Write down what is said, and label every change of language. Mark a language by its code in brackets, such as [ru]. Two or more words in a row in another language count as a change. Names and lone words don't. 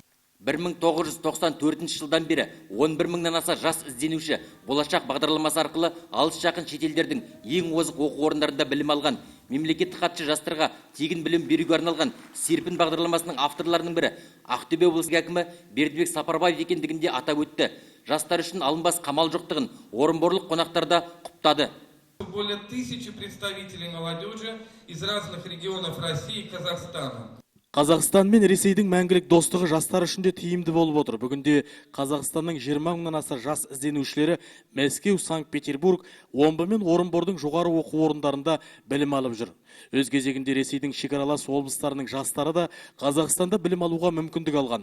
[kk] 1994 жылдан бері 11 мыңнан аса жас ізденуші болашақ бағдарламасы арқылы алыс-жақын шетелдердің ең озық оқу орындарында білім алған. Мемлекеттік хатшы жастарға тегін білім беруге арналған серпін бағдарламасының авторларының бірі Ақтөбе облысының әкімі Бердібек Сапарбаев екендігінде атап өтті. Жастар үшін алынбас қамал жоқтығын орынборлық қонақтарда құптады. [ru] Более 1000 представителей молодежи из разных регионов России и Казахстана. [kk] Қазақстан мен Ресейдің мәңгілік достығы жастар үшін де тиімді болып отыр. Бүгінде Қазақстанның 20 мыңнан аса жас ізденушілері Мәскеу, Санкт-Петербург, Омбы мен Орынбордың жоғары оқу орындарында білім алып жүр. Өз кезегінде Ресейдің шекаралас облыстарының жастары да Қазақстанда білім алуға мүмкіндік алған.